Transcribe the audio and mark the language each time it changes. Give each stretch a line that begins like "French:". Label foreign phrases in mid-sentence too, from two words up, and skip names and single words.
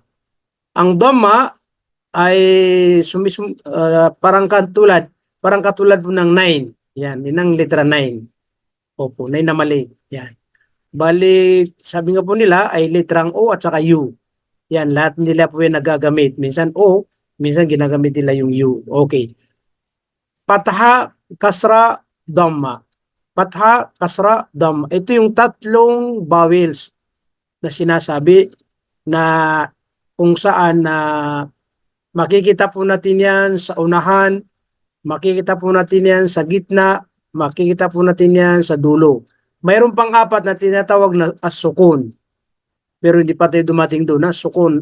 Filipino: Ang dhamma ay parang katulad po ng 9. Yan, yun ang letra 9. Opo, 9 na mali. Yan. Bali, sabi nga po nila ay letrang O at saka U. Yan, lahat nila po yan nagagamit. Minsan O, minsan ginagamit nila yung U. Okay. Patha, kasra, dhamma. Patha, kasra, dhamma. Ito yung tatlong vowels na sinasabi na kung saan na makikita po natin yan sa unahan, makikita po natin yan sa gitna, makikita po natin yan sa dulo. Mayroon pang apat na tinatawag na as-sukun. Pero hindi pa tayo dumating doon na sukun.